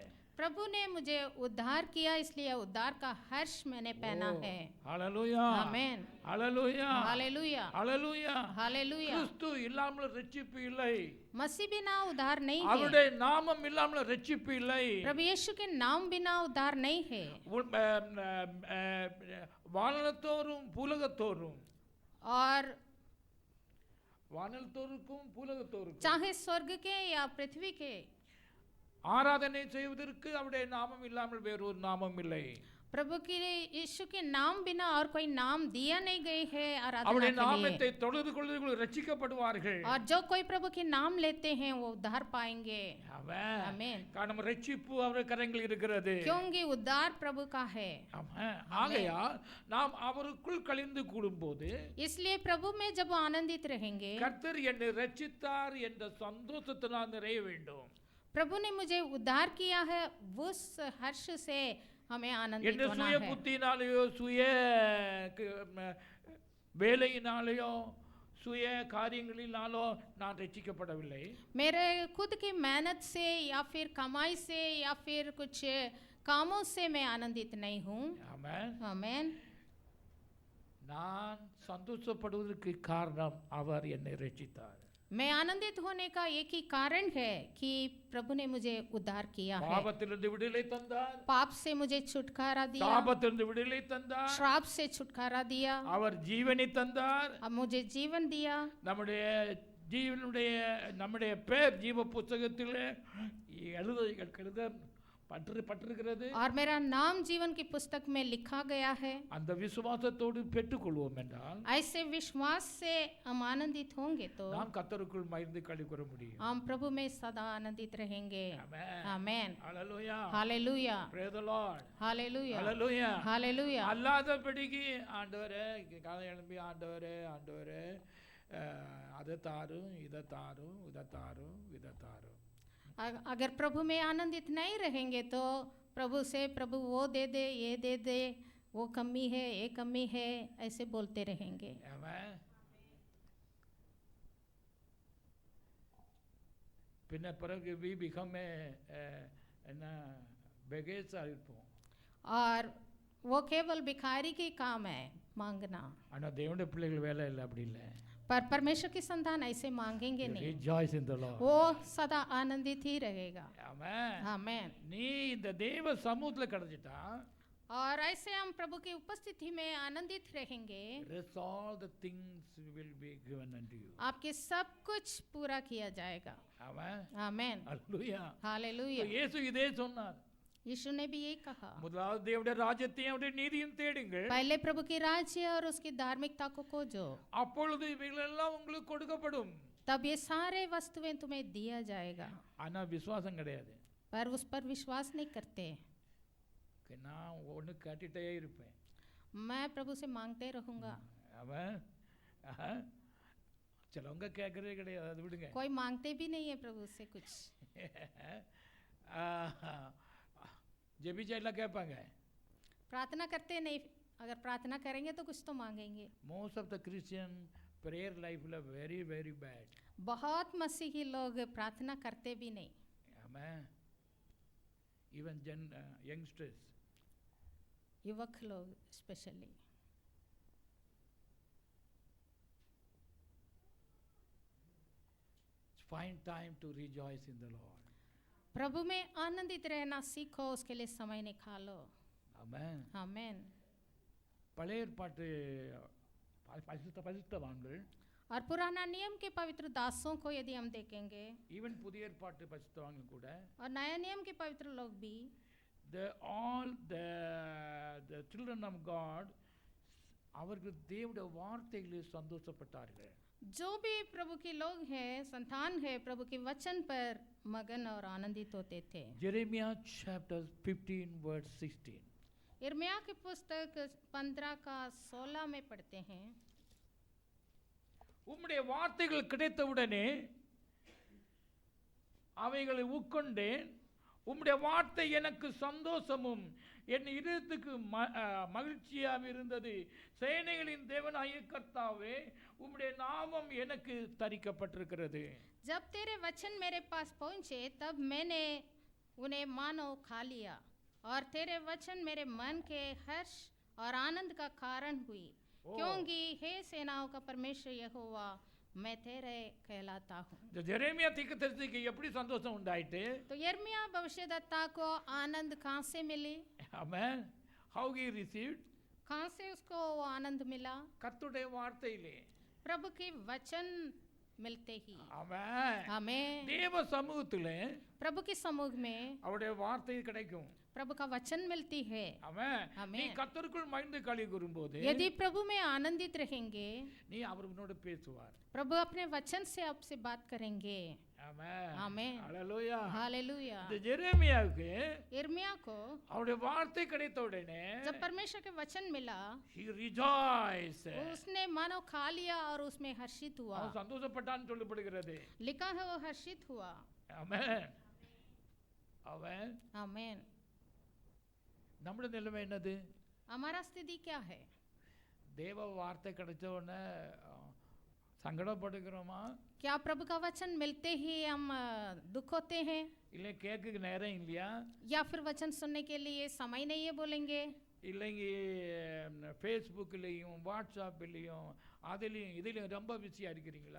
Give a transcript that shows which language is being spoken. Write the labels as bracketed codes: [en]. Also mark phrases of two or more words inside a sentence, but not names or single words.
[hi] प्रभु ने मुझे उद्धार किया इसलिए उद्धार का हर्ष मैंने पहना है. [ta] ஹalleluya. [hi] आमीन. [ta] ஹalleluya. [hi] हालेलुया. [ta] ஹalleluya. [hi] हालेलुया. [ta] கிறிஸ்து இல்லாமல் ரட்சிப்பு இல்லை. [hi] मसीह बिना उद्धार नहीं है. [ta] அவருடைய நாமம் இல்லாமல் ரட்சிப்பு இல்லை. [hi] प्रभु यीशु के नाम बिना उद्धार नहीं है. [ta] வானத்தோறும் பூலகத்தோறும் [hi] और [ta] வானத்தோருக்கும் பூலகத்தோருக்கும் [hi] चाहे स्वर्ग के या पृथ्वी के [ta] ஆராதனை செய்வதற்கு அவருடைய நாமம் இல்லாமல் வேறொரு நாமம் இல்லை. [hi] प्रभु के यीशु के नाम बिना और कोई नाम दिया नहीं गई है आराधना [ta] அவருடைய [hi] के लिए. [ta] நாமத்தை தொழுது கொள்ளுகிறவர்கள் ரட்சிக்கப்படுவார்கள். [hi] और जो कोई प्रभु के नाम लेते हैं वो उद्धार पाएंगे. [ta] ஆமென். [hi] आमीन. [ta] காரணம் ரட்சிப்பு அவருடைய கரங்களில் இருக்கிறது. [hi] क्योंकि उद्धार प्रभु का है. [ta] ஆமென். ஆகையால் நாம் அவருக்குள் கழிந்து கூடும்போது [hi] इसलिए प्रभु में जब आनंदित रहेंगे [ta] கர்த்தர் என்னை ரட்சித்தார் என்ற சந்தோஷத்தை நான் நிறைய வேண்டும். [hi] प्रभु ने मुझे उद्धार किया है उस हर्ष से हमें आनंदित [ta] என்ற [hi] होना [ta] சுய [hi] है. [ta] புத்தினாலேயோ சுய வேலையினாலேயோ சுய காரியங்களினாலோ நான் ரட்சிக்கப்படவில்லை. [hi] मेरे खुद की मेहनत से या फिर कमाई से या फिर कुछ कामों से मैं आनंदित नहीं हूँ. [ta] ஆமென். [hi] आमीन. [ta] நான் சந்தோஷப்படுவதற்கு காரணம் அவர் என்னை ரட்சித்தார். [hi] मैं आनंदित होने का एक ही कारण है कि प्रभु ने मुझे उद्धार किया है. [ta] பாவத்திலிருந்து விடுதலை தந்தார். [hi] पाप से मुझे छुटकारा दिया. [ta] சாபத்திலிருந்து விடுதலை தந்தார். [hi] श्राप से छुटकारा दिया. [ta] அவர் ஜீவனை தந்தார். [hi] अब मुझे जीवन दिया. [ta] நம்முடைய பேர் ஜீவ புத்தகத்திலே எழுத பட்டிருக்கிறது. [hi] और मेरा नाम जीवन की पुस्तक में लिखा गया है. [ta] அந்த விசுவாசத்தோடு பெற்றுக்கொள்வோம் என்றால் [hi] ऐसे विश्वास से हम आनंदित होंगे तो [ta] நாம் கர்த்தருக்குள் மகிழ்ந்து களி கூற முடியும். [hi] हम प्रभु में सदा आनंदित रहेंगे. [ta] ஆமென். [hi] आमीन. [ta] ஹalleluya. [hi] हालेलुया. [en] praise the lord. [hi] हालेलुया. [ta] ஹalleluya. [hi] हालेलुया. [ta] அல்லாதபடிக்கு ஆண்டவரே காலை எழும்பி ஆண்டவரே அதை தாரும் இதை தாரும் இதை தாரும் இதை தாரும். [hi] अगर प्रभु में आनंदित नहीं रहेंगे तो प्रभु से प्रभु वो दे दे ये दे दे वो कमी है ये कमी है ऐसे बोलते रहेंगे. [ta] ஆமென். பின்ன பிறகு [en] we become [ta] என்ன பெகேஸா இருப்போம். [hi] और वो केवल भिखारी की काम है मांगना. [ta] ஆனால் தேவனுடைய பிள்ளைகள் வேலை இல்லை அப்படி இல்லை. [hi] पर परमेश्वर की संतान ऐसे मांगेंगे नहीं. [en] Rejoice in the Lord. [hi] वो सदा आनंदित ही रहेगा. [ta] ஆமென். [hi] आमीन. [ta] நீ இந்த தேவ சமூகத்தில் கிடைச்சிட்டா [hi] और ऐसे हम प्रभु की उपस्थिति में आनंदित रहेंगे. [en] rest all the things will be given unto you. [hi] आपके सब कुछ पूरा किया जाएगा. [ta] ஆமென். [hi] आमीन. [ta] ஹalleluya. [hi] हालेलुया. [ta] இயேசு இதே சொன்னார். [hi] यीशु ने भी यही कहा. [ta] முதலாவது தேவனுடைய ராஜ்யத்தையும் அவருடைய நீதியும் தேடுங்கள். [hi] पहले प्रभु की राज्य और उसकी धार्मिकता को खोजो. [ta] அப்பொழுது இவைகளெல்லாம் உங்களுக்கு கொடுக்கப்படும். [hi] तब ये सारे वस्तुएं तुम्हें दिया जाएगा. [ta] ஆனா விசுவாசம் கிடையாது. [hi] पर उस पर विश्वास नहीं करते. [ta] நான் ஒன்று கேட்டுட்டே இருப்பேன். [hi] मैं प्रभु से मांगते रहूंगा. [ta] அவன் சிலவங்க கேட்கறதே கிடையாது, அது விடுங்க. [hi] कोई मांगते भी नहीं है प्रभु से कुछ. [ta] ஜெபிச்சா எல்லாம் கேட்பாங்க. [hi] प्रार्थना करते नहीं. अगर प्रार्थना करेंगे तो कुछ तो मांगेंगे. [en] Most of the Christian prayer life la very very bad. [hi] बहुत मसीही लोग प्रार्थना करते भी नहीं. [en] Amen. Even youngsters. [hi] युवक लोग स्पेशली. [en] Find time to rejoice in the Lord. [hi] प्रभु में आनंदित रहना सीखो, उसके लिए समय निकालो. [en] Amen. [hi] आमेन. [ta] பழைய ஏற்பாட்டு பரிசுத்தவான்கள் [hi] और पुराना नियम के पवित्र दासों को यदि हम देखेंगे, [ta] ஈவன் புதிய ஏற்பாட்டு பரிசுத்தவான்கள் கூட [hi] और नया नियम के पवित्र लोग भी, [en] all the children of God [ta] அவர்கள் தேவனுடைய வார்த்தைகளில் சந்தோஷப்பட்டார்கள். [hi] जो भी प्रभु के लोग हैं, संतान है, प्रभु के वचन पर मगन और आनंदित होते थे. [en] Jeremiah chapter 15 verse 16. [hi] यिर्मयाह की पुस्तक 15 का 16 में पढ़ते हैं. [ta] உம்முடைய வார்த்தைகள் கிடைத்தவுடனே அவைகளை உட்கொண்டேன். உம்முடைய வார்த்தை எனக்கு சந்தோஷமும் என் இதயத்துக்கு மகிழ்ச்சியாக இருந்தது. சேனைகளின் தேவனாகிய கர்த்தாவே, உம்முடைய நாமம் எனக்கு தரிக்கப்பட்டிருக்கிறது. [hi] जब तेरे वचन मेरे पास पहुंचे, तब मैंने उन्हें मानो खा लिया, और तेरे वचन मेरे मन के हर्ष और आनंद का कारण हुई, क्योंकि हे सेनाओं का परमेश्वर यहोवा, मैं तेरे कहलाता हूँ. [ta] ஜெரேமியா தீர்க்கதரிசிக்கு எப்படி சந்தோஷம் உண்டாயிட்டு? [hi] तो यिर्मयाह भविष्यद्वक्ता को आनंद कहाँ से मिली? [en] Amen. How he received? [hi] कहाँ से उसको वो आनंद मिला? [ta] கர்த்தருடைய வார்த்தையிலே. [hi] प्रभु के वचन मिलते ही. [en] Amen. [hi] आमेन. [ta] தேவ சமூகத்திலே [hi] प्रभु के समूह में [ta] அவருடைய வார்த்தை கிடைக்கும். [hi] प्रभु का वचन मिलती है. [ta] ஆமென். நீ [hi] आमेन. [ta] கர்த்தருக்குள் மகிழ்ந்து களி கூறும்போது [hi] यदि प्रभु में आनंदित रहेंगे, [ta] நீ அவரோடு பேசுவார். [hi] प्रभु अपने वचन से आपसे बात करेंगे. [ta] ஆமென். [hi] आमेन. [ta] ஹalleluya. [hi] हालेलुया. [ta] இந்த ஜெரேமியாவுக்கு [hi] यिर्मयाह को [ta] அவருடைய வார்த்தை கிடைத்த உடனே [hi] जब परमेश्वर के वचन मिला, [en] he rejoiced. [hi] उसने मानो खा लिया और उसमें हर्षित हुआ. [ta] அவன் சந்தோஷப்பட்டான்னு சொல்லப்படுகிறது. [hi] लिखा है वो हर्षित हुआ. [ta] ஆமென். ஆமென். [hi] आमेन. [ta] நம்முடைய நிலைமை என்னது? [hi] हमारा स्थिति क्या है? [ta] தேவ வார்த்தை கிடைச்ச உடனே சங்கடப்படுகிறோமா? [hi] क्या प्रभु का वचन मिलते ही हम दुख होते हैं? [ta] இல்லை கேட்க நேரம் இல்லையா? [hi] या फिर वचन सुनने के लिए समय नहीं है बोलेंगे? [ta] இல்லைங்க ஃபேஸ்புக்லேயும் வாட்ஸ்அப்லேயும் அதுலேயும் இதுலேயும் ரொம்ப பிஸியாக இருக்கிறீங்களா?